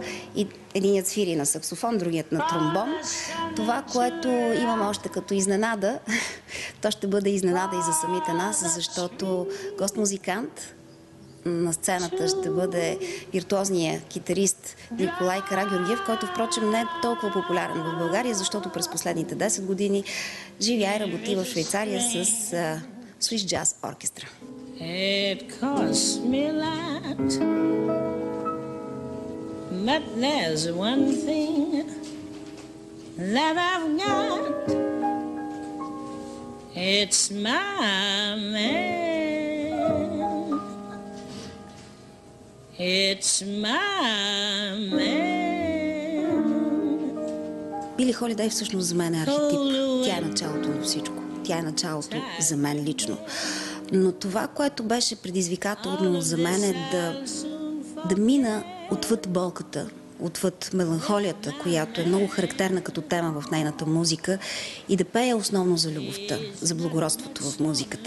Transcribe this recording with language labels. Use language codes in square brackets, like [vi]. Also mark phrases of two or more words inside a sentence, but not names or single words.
[bg] И единият свири на саксофон, другият на тромбон. Това, което имаме още като изненада, то ще бъде изненада и за самите нас, защото гост-музикант на сцената ще бъде виртуозният китарист Николай Карагеоргиев, който впрочем не е толкова популярен в България, защото през последните 10 години живя и работи в Швейцария с Swiss Jazz Orchestra. [en] It costs me a lot, but there's one thing that I've got. It's my man. It's my man. [bg] Били Холидей всъщност за мен е архетип. Тя е началото на всичко. Тя е началото за мен лично. Но това, което беше предизвикателно за мен е да мина отвъд болката, отвъд меланхолията, която е много характерна като тема в нейната музика, и да пея основно за любовта, за благородството в музиката.